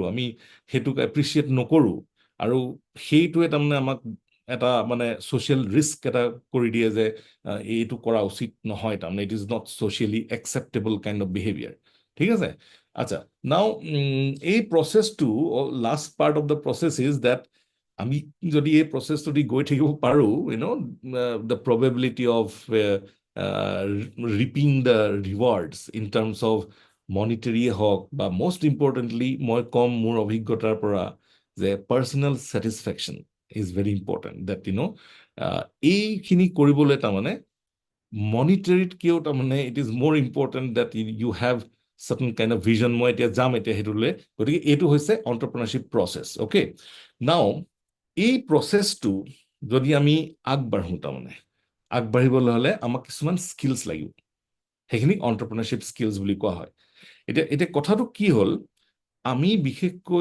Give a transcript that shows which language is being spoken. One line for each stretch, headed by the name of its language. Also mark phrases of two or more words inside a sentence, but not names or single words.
Assamese: আমি সেইটোক এপ্ৰিচিয়েট নকৰোঁ আৰু সেইটোৱে তাৰমানে আমাক এটা মানে
English: social risk
Assamese: এটা কৰি দিয়ে যে এইটো কৰা উচিত নহয় তাৰমানে
English: it is not socially acceptable kind of behaviour
Assamese: ঠিক আছে আচ্ছা নাও এই প্ৰচেছটো
English: last part of the process is that
Assamese: আমি যদি এই প্ৰচেছটো দি গৈ থাকিব পাৰোঁ
English: the probability of reaping the rewards in terms of মনিটাৰীয়ে
Assamese: হওক বা
English: most importantly
Assamese: মই ক'ম মোৰ অভিজ্ঞতাৰ পৰা যে
English: personal satisfaction is very important that
Assamese: এইখিনি কৰিবলৈ তাৰমানে মনিটাৰীতকেও তাৰমানে
English: it is more important that you have certain kind of vision
Assamese: মই এতিয়া যাম এতিয়া সেইটোলৈ গতিকে এইটো হৈছে
English: entrepreneurship process okay now
Assamese: এই প্ৰচেছটো যদি আমি আগবাঢ়োঁ তাৰমানে আগবাঢ়িবলৈ হ'লে আমাক কিছুমান স্কিলছ লাগিব সেইখিনিক
English: entrepreneurship skills
Assamese: বুলি কোৱা হয় এতিয়া কথাটো কি হ'ল আমি বিশেষকৈ